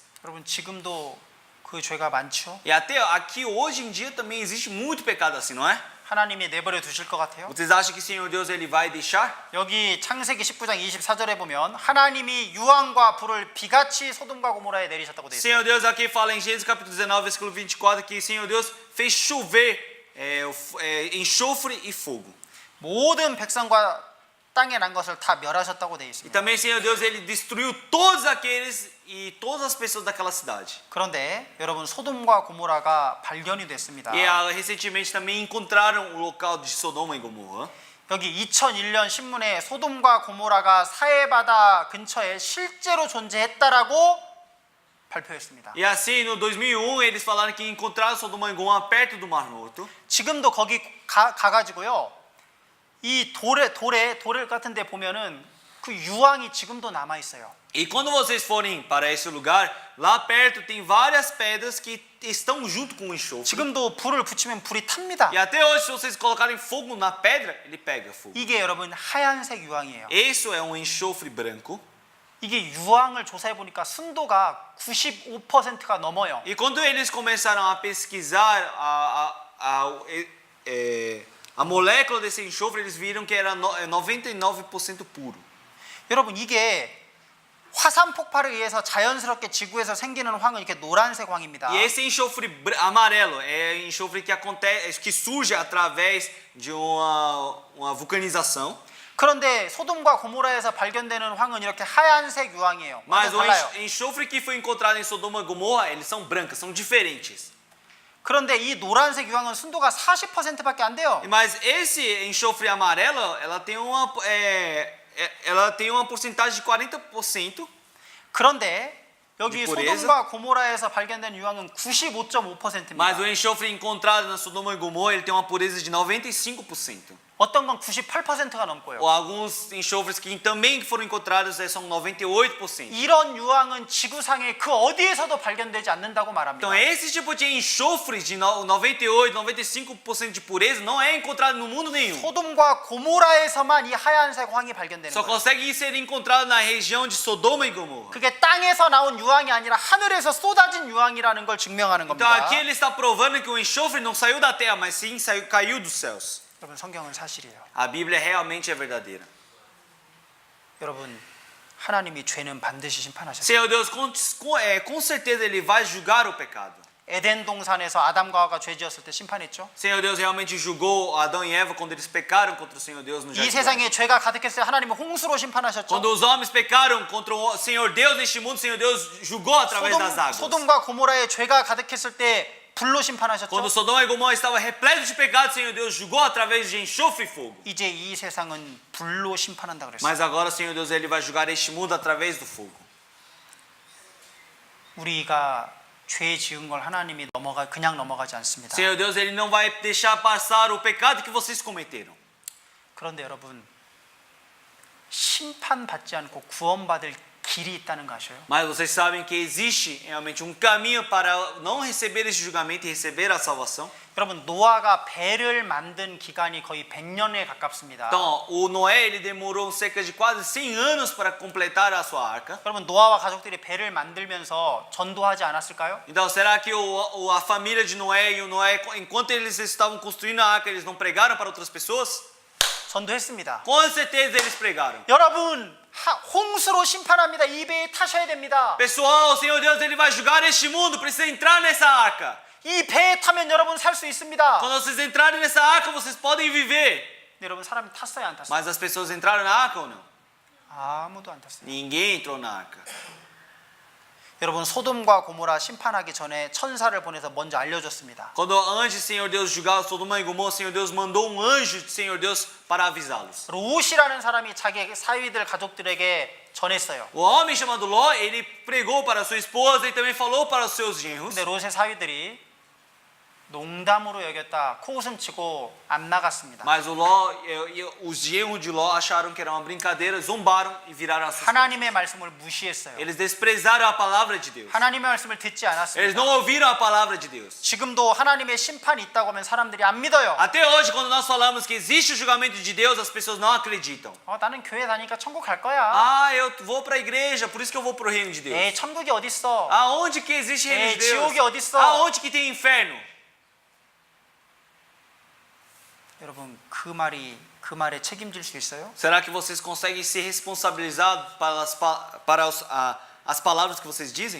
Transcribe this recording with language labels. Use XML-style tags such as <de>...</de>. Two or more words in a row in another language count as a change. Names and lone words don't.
<ko>여러분, 지금도 그 죄가 많죠?</ko> <pt>E até aqui hoje em dia também existe muito pecado assim, não é?</pt> <ko>하나님이 내버려 두실 것 같아요?</ko> <pt>Vocês acham que o Senhor Deus ele vai deixar?</pt> <ko>여기 창세기 19장 24절에 보면 하나님이 유황과 불을 비같이 소돔과 고모라에 내리셨다고 되어 있어요.</ko> <pt>Senhor Deus aqui fala em Gênesis capítulo 19, versículo 24, que o Senhor Deus fez chover enxofre e fogo.</pt> <ko>모든 백성과 땅에 난 것을 다 멸하셨다고 되어</ko> <pt>E</pt> <ko>있습니다.</ko> <pt>também o Senhor Deus ele destruiu todos aqueles e todas as pessoas daquela cidade.</pt> <ko>그런데 여러분, 소돔과 고모라가 발견이 됐습니다.</ko> <pt>E recentemente também encontraram o local de Sodoma e Gomorra.</pt> <ko>여기 2001년 신문에 소돔과 고모라가 사해바다 근처에 실제로 존재했다라고 발표했습니다.</ko> <pt>E assim, no 2001, eles falaram que encontraram Sodoma e Gomorra perto do Mar Morto.</pt> <ko>지금도 거기 가가지고요, 이 돌 같은 데 보면은 그 유황이 지금도 남아 있어요.</ko> <pt>E quando vocês forem para esse lugar, lá perto tem várias pedras que estão junto com o enxofre.</pt> <ko>지금도 불을 붙이면 불이 탑니다.</ko> <pt>E até hoje, se vocês colocarem fogo na pedra, ele pega fogo.</pt> <ko>이게 여러분 하얀색 유황이에요.</ko> <pt>Isso é um enxofre branco.</pt> <ko>이게 유황을 조사해 보니까 순도가 95%가 넘어요.</ko> <pt>E quando eles começaram a pesquisar a molécula desse enxofre, eles viram que era 99% puro.</pt> <ko>여러분, 이게 화산 폭발에 의해서 자연스럽게 지구에서 생기는 황은 이렇게 노란색 황입니다.</ko> <pt>E esse enxofre amarelo é enxofre que acontece, que surge através de uma vulcanização.</pt> <ko>그런데 소돔과 고모라에서 발견되는 황은 이렇게 하얀색 유황이에요.</ko> <pt>Mas</pt> <ko>완전</ko> <pt>o</pt> <ko>달라요.</ko> <pt>enxofre que foi encontrado em Sodoma e Gomorra, eles são brancas, são diferentes.</pt> <ko>그런데 이 노란색 유황은 순도가 40%밖에 안 돼요.</ko> <pt>Mas esse enxofre amarelo, ela tem uma porcentagem de 40%.</pt> <ko>그런데 여기</ko> <pt>pureza.</pt> <ko>소돔과 고모라에서 발견된 유황은 95.5%입니다.</ko> <pt>Mas o enxofre encontrado na Sodoma e Gomorra, ele tem uma pureza de 95%.</pt> <ko>어떤 건 98%가 넘고요.</ko> <pt>Ou alguns enxofres que também foram encontrados são 98%.</pt> <ko>이런 유황은 지구상의 그 어디에서도 발견되지 않는다고 말합니다.</ko> <pt>Então esse tipo de enxofre de 98, 95% de pureza não é encontrado no mundo nenhum.</pt> <ko>소돔과 고모라에서만 이 하얀색 황이 발견되는</ko> <pt>Só</pt> <ko>거예요.</ko> <pt>consegue ser encontrado na região de Sodoma e Gomorra.</pt> <ko>그게 땅에서 나온 유황이 아니라 하늘에서 쏟아진 유황이라는 걸 증명하는</ko> <pt>Então</pt> <ko>겁니다.</ko> <pt>aqui ele está provando que o enxofre não saiu da terra, mas sim caiu dos céus.</pt> <ko>여러분 성경은 사실이에요.</ko> <pt>A Bíblia realmente é verdadeira.</pt> <ko>여러분 하나님이 죄는 반드시 심판하셨어요.</ko> <pt>Senhor Deus, com certeza Ele vai julgar o pecado.</pt> <ko>에덴 동산에서 아담과 하와가 죄 지었을 때 심판했죠.</ko> <pt>Senhor Deus realmente julgou Adão e Eva quando eles pecaram contra o Senhor Deus no</pt> <ko>이</ko> <pt>jardim.</pt> <ko>세상에 죄가 가득했을 때 하나님은 홍수로 심판하셨죠.</ko> <pt>Quando os homens pecaram contra o Senhor Deus neste mundo, o Senhor Deus julgou através das águas.</pt> <ko>소돔과 고모라에 죄가 가득했을 때 불로 심판하셨죠.</ko> <pt>Quando Sodoma e Gomorra estava repleto de pecado, o Senhor Deus julgou através de enxofre e fogo.</pt> <ko>이제 이 세상은 불로 심판한다 그랬어요.</ko> <pt>Mas agora o Senhor Deus ele vai julgar este mundo através do fogo.</pt> <ko>우리가 죄 지은 걸 하나님이 그냥 넘어가지 않습니다.</ko> <pt>Senhor Deus ele não vai deixar passar o pecado que vocês cometeram.</pt> <ko>그런데 여러분 심판받지 않고 구원받을 길이 있다는 거 아셔요?</ko> <pt>Mas vocês sabem que existe realmente um caminho para não receber esse julgamento e receber a salvação.</pt> <ko>여러분 노아가 배를 만든 기간이 거의 100년에 가깝습니다.</ko> <pt>Então, o Noé ele demorou cerca de quase 100 anos para completar a sua arca.</pt> <ko>여러분 노아와 가족들이 배를 만들면서 전도하지 않았을까요?</ko> <pt>Então, será que a família de Noé e o Noé, enquanto eles estavam construindo a arca, eles não pregaram para outras pessoas?</pt> <ko>전도했습니다.</ko> <pt>Com certeza eles pregaram.</pt> <ko>여러분 홍수로 심판합니다. 이 배에 타셔야 됩니다.</ko> <pt>Pessoal, o Senhor Deus ele vai julgar este mundo, precisa entrar nessa arca.</pt> <ko>이 배에 타면 여러분 살 수 있습니다.</ko> <pt>Quando vocês entrarem nessa arca, vocês podem viver.</pt> <ko>근데 여러분 사람이 탔어요, 안 탔어요?</ko> <pt>Mas as pessoas entraram na arca ou não?</pt> <ko>아무도 안 탔어요.</ko> <pt>Ninguém entrou na arca.</pt> <ko>여러분 소돔과 고모라 심판하기 전에 천사를 보내서 먼저 알려줬습니다.</ko> <pt>Quando antes o Senhor Deus julgava Sodoma e Gomorra, o Senhor Deus mandou um anjo do Senhor Deus para avisá-los.</pt> <ko>롯이라는 사람이 자기 사위들 가족들에게 전했어요.</ko> <pt>O homem chamado Ló, ele pregou para sua esposa e também falou para os seus genros.</pt> <ko>근데 롯의 사위들이 농담으로 여겼다 코웃음 치고 안 나갔습니다.</ko> <pt>Mas os genros de Ló acharam que era uma brincadeira, zombaram e viraram as suas costas.</pt> <ko>하나님의 말씀을 무시했어요.</ko> <pt>Eles desprezaram a palavra de Deus.</pt> <ko>하나님의 말씀을 듣지</ko> <pt>Eles</pt> <ko>않았습니다.</ko> <pt>não ouviram a palavra de Deus.</pt> <ko>지금도 하나님의 심판이 있다고 하면 사람들이 안 믿어요.</ko> <pt>Até hoje, quando nós falamos que existe o julgamento de Deus, as pessoas não acreditam.</pt> <ko>나는 교회 다니니까 천국 갈 거야.</ko> <pt>Ah, eu vou para a igreja, por isso que eu vou para o reino de Deus.</pt> <ko>에이 천국이 어딨어?</ko> <pt>Aonde que existe reino de Deus?</pt> <ko>지옥이 어딨어?</ko> <pt>Aonde que tem inferno?</pt> <ko>여러분 그 말에 책임질 수 있어요?</ko> <pt>Será que vocês conseguem ser responsabilizados para as palavras que vocês dizem?</pt>